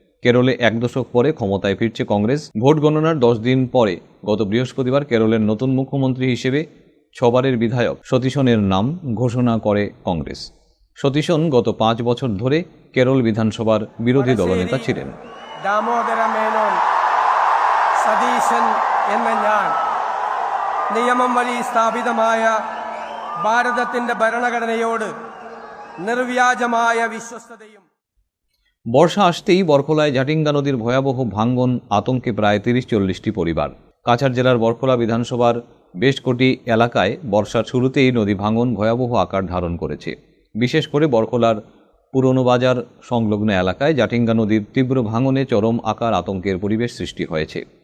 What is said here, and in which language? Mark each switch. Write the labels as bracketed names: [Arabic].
[Bangla] কেরলে 1 দশক পরে ক্ষমতায় ফিরছে কংগ্রেস। ভোট গণনার 10 দিন পরে গত বৃহস্পতিবার কেরলের নতুন মুখ্যমন্ত্রী হিসেবে 6 বারের বিধায়ক সতীশনের নাম ঘোষণা করে কংগ্রেস। সতীশন গত 5 বছর ধরে কেরল বিধানসভার বিরোধী দলনেতা ছিলেন। [Malayalam] ദാമോദര മേനോൻ സതീശൻ എന്ന ഞാൻ നിയമം വഴി സ്ഥാപിതമായ ഭാരതത്തിന്റെ ഭരണഘടനയോട് നിർവ്യാജമായ വിശ്വസ്തതയും। [Bangla] বর্ষা আসতেই বরখলায় জাটিঙ্গা নদীর ভয়াবহ ভাঙ্গন আতঙ্কে প্রায় 30-40টি পরিবার। কাছাড় জেলার বরখলা বিধানসভার বেশ কটি এলাকায় বর্ষার শুরুতেই নদী ভাঙ্গন ভয়াবহ আকার ধারণ করেছে। বিশেষ করে বরখলার পুরনো বাজার সংলগ্ন এলাকায় জাটিঙ্গা নদীর তীব্র ভাঙনে চরম আকার আতঙ্কের পরিবেশ সৃষ্টি হয়েছে।